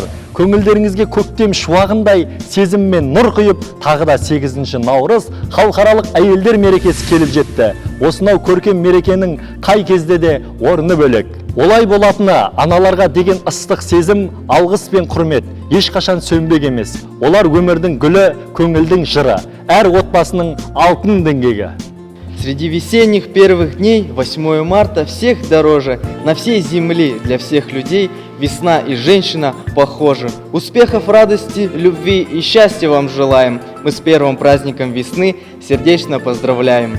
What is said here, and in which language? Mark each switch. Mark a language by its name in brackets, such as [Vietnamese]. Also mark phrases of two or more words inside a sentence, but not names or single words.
[Kazakh] Көңілдеріңізге көктем шуағындай сезіммен нұр құйып, тағы да 8 наурыз халықаралық әйелдер мерекесі келіп жетті. Осынау көркем мерекенің қай кезде де орны бөлек. Олай болатыны аналарға деген ыстық сезім, алғыс пен құрмет ешқашан сөнбек емес. Олар өмірдің гүлі, көңілдің жыры, әр отбасының алтын діңгегі. [Russian] Среди весенних первых дней 8 марта всех дороже, на всей земле для всех людей весна и женщина похожи. Успехов, радости, любви и счастья вам желаем. Мы с первым праздником весны сердечно поздравляем.